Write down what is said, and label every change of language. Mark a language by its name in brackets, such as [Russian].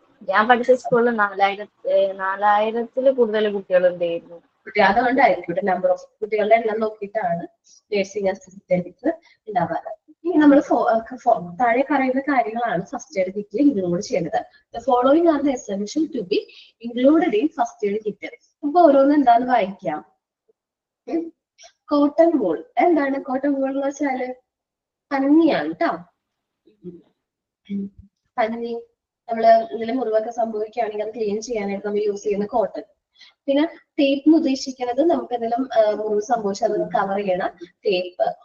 [Malayalam] ഞാൻ പഠിച്ച സ്കൂളിൽ 4000-ൽ കൂടുതൽ കുട്ടികളുണ്ടായിരുന്നു. അതുകൊണ്ടായിരിക്കും നമ്പർ ഓഫ് കുട്ടികളുടെ എണ്ണം നോക്കിയിട്ടാണ് നേഴ്സിംഗ് അസിസ്റ്റൻസ് ഉണ്ടാവാറ്. ഇനി നമ്മൾ താഴെ പറയുന്ന കാര്യങ്ങളാണ് ഫസ്റ്റ് എയ്ഡ് കിറ്റിൽ ഇൻക്ലൂഡ് ചെയ്യുന്നത്. [English] The following are the essential to be included in first aid kit. [Malayalam] അപ്പൊ ഓരോന്നും എന്താന്ന് വായിക്കാം. Cotton wool. എന്താണ് കോട്ടൺ വൂൾ എന്ന് വെച്ചാല് പന്നിയാണ് കേട്ടോ. പന്നി നമ്മള് ഇതിലെ മുറിവൊക്കെ സംഭവിക്കുകയാണെങ്കിൽ അത് ക്ലീൻ ചെയ്യാനായിട്ട് നമ്മൾ യൂസ് ചെയ്യുന്ന കോട്ടൺ. പിന്നെ ടേപ്പ് എന്ന് ഉദ്ദേശിക്കുന്നത് നമുക്ക് എന്തെങ്കിലും മുറിവ് സംഭവിച്ചാൽ അതൊന്ന് കവർ ചെയ്യണ ടേപ്പ്.